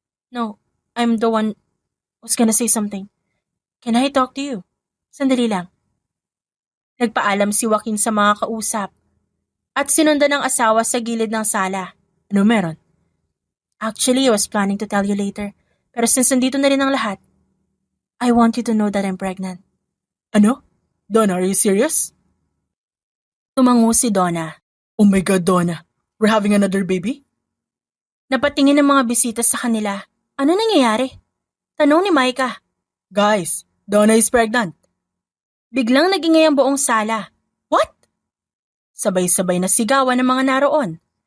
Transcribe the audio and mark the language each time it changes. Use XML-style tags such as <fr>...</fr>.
<en>No, I'm the one who's gonna say something. Can I talk to you?</en> <tl>Sandali lang. Nagpaalam si Joaquin sa mga kausap at sinundan ng asawa sa gilid ng sala. Ano meron?</tl> <en>Actually, I was planning to tell you later.</en> <tl>Pero since nandito na rin ang lahat,</tl> <en>I want you to know that I'm pregnant.</en> <tl>Ano?</tl> <en>Donna, are you serious?</en> <tl>Tumango si Donna.</tl> <en>Oh my God, Donna. We're having another baby?</en> <tl>Napatingin ng mga bisita sa kanila. Ano nangyayari? Tanong ni Micah.</tl> <en>Guys, Donna is pregnant.</en> <tl>Biglang nagingay ang buong sala.</tl> <en>What?</en> <tl>Sabay-sabay na sigawan ng mga naroon.</tl>